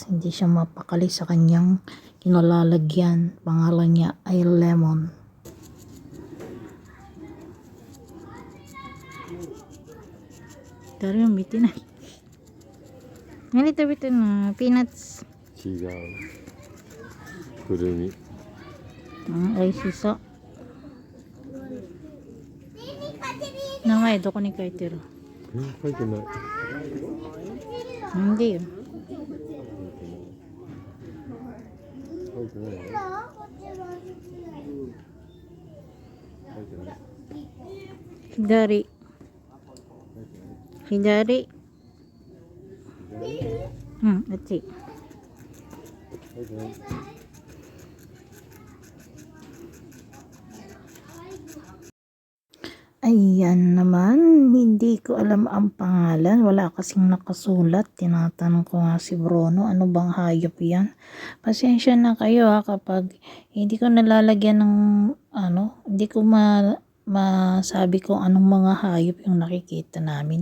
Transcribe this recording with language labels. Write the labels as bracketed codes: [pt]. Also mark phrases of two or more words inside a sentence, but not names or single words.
[tl] Hindi siya mapakali sa kanyang kinalalagyan. Pangalan niya ay Lemon. Dari yung bitin na. Ganito bitin na. Peanuts. [ja] 違うくるみ Ay, siso. 名前どこに書いてる？書いてない [tl] Hindi yun. [ja] 書いてない書いてない左。左. [en] Let's see. [ja] 書いてない [tl] Ayan naman, hindi ko alam ang pangalan. Wala kasing nakasulat. Tinatanong ko nga si Bruno, ano bang hayop yan? Pasensya na kayo kapag hindi ko nalalagyan ng hindi ko masabi kung anong mga hayop yung nakikita namin.